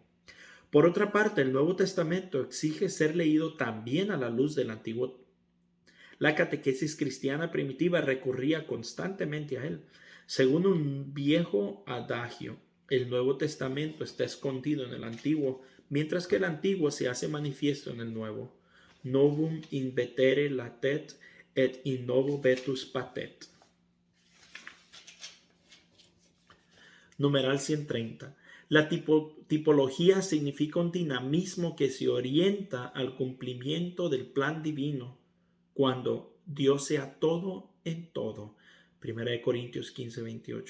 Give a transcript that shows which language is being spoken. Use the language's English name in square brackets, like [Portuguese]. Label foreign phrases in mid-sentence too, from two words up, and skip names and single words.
[Spanish] Por otra parte, el Nuevo Testamento exige ser leído también a la luz del Antiguo. La catequesis cristiana primitiva recurría constantemente a él. Según un viejo adagio, el Nuevo Testamento está escondido en el Antiguo, mientras que el Antiguo se hace manifiesto en el Nuevo. [Latin] Novum invetere latet et in novo vetus patet. [Spanish] Numeral 130. La tipología significa un dinamismo que se orienta al cumplimiento del plan divino cuando Dios sea todo en todo. 1 Corintios 15, 28.